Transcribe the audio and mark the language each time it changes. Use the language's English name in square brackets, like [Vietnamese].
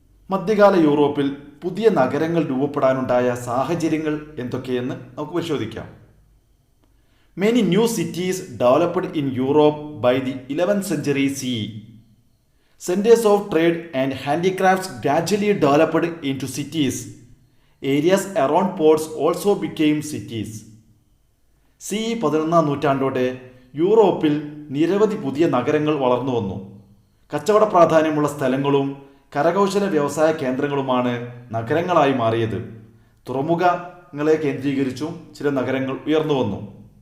[Malayalam] മധ്യകാല യൂറോപ്പിൽ പുതിയ നഗരങ്ങൾ രൂപപ്പെടാനുണ്ടായ സാഹചര്യങ്ങൾ എന്തൊക്കെയെന്ന് നമുക്ക് പരിശോധിക്കാം. [English] Many new cities developed in Europe by the 11th century CE. Centers of trade and handicrafts gradually developed into cities. Areas around ports also became cities. [Malayalam] CE 11ാം നൂറ്റാണ്ടോടെ യൂറോപ്പിൽ നിരവധി പുതിയ നഗരങ്ങൾ വളർന്നു വന്നു. കച്ചവട പ്രാധാന്യമുള്ള സ്ഥലങ്ങളും കരകൗശല വ്യവസായ കേന്ദ്രങ്ങളുമാണ് നഗരങ്ങളായി മാറിയത്. തുറമുഖങ്ങളെ കേന്ദ്രീകരിച്ചും ചില നഗരങ്ങൾ ഉയർന്നു വന്നു.